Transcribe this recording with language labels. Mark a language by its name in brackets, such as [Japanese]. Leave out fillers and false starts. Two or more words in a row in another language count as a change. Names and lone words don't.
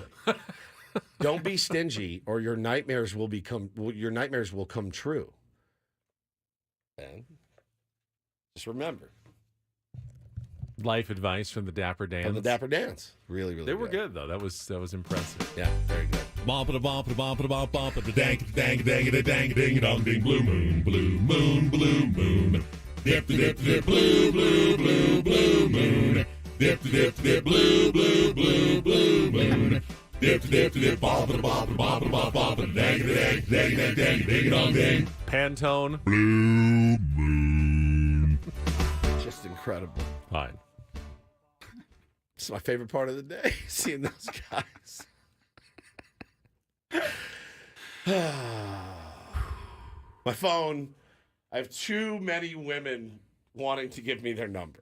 [English] Don't be stingy, or your nightmares will come true. And just remember. Life advice from the Dapper Dans. From the Dapper Dans. Really, really They were good, though. That was impressive. Yeah, very good. Bump it, bump it, bump it, bump it, dang it, dang it, dang it, dang it, ding it, dong, ding, blue moon, blue moon, blue moon. Dip, dip, dip, blue, blue, blue, blue moon. Dip, dip, dip, blue, blue, blue, blue moon. Dip, dip, dip, bop, bop, bop, bop, bop, bop, dang, dang, dang, dang, dang, dang, dong, dang. Pantone. Blue moon. Just incredible. Fine. It's my favorite part of the day, seeing those guys. My phone, I have too many women wanting to give me their number.